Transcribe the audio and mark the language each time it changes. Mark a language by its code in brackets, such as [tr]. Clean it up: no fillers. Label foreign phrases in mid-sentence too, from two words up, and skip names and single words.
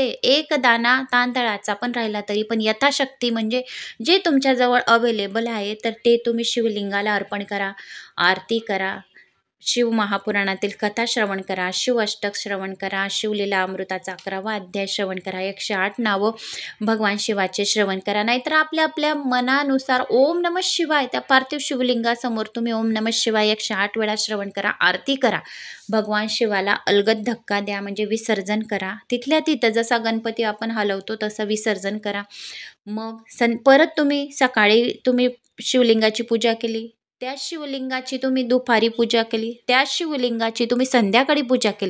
[mr] एक दाणा तांदळाचा पण राहिला तरी पण यथाशक्ती म्हणजे जे तुमच्याजवळ अवेलेबल आहे तर ते तुम्ही शिवलिंगाला अर्पण करा, आरती करा. शिव महापुराणातील कथा श्रवण करा, शिव अष्टक श्रवण करा, शिवलीला अमृताचा 11वा अध्याय श्रवण करा, 108 नावं भगवान शिवाचे श्रवण करा. नाहीतर आपल्या आपल्या मनानुसार [sa] ओम नमः शिवाय [mr] त्या पार्थिव शिवलिंगासमोर तुम्ही [sa] ओम नमः शिवाय [mr] 108 वेळा श्रवण करा, आरती करा. भगवान शिवाला अलगद धक्का द्या म्हणजे विसर्जन करा. तिथल्या तिथं जसा गणपती आपण हलवतो तसं विसर्जन करा. मग परत तुम्ही सकाळी तुम्ही शिवलिंगाची पूजा केली, त्याच शिवलिंगाची तुम्ही दुपारी पूजा केली, त्याच शिवलिंगाची तुम्ही संध्याकाळी पूजा केली.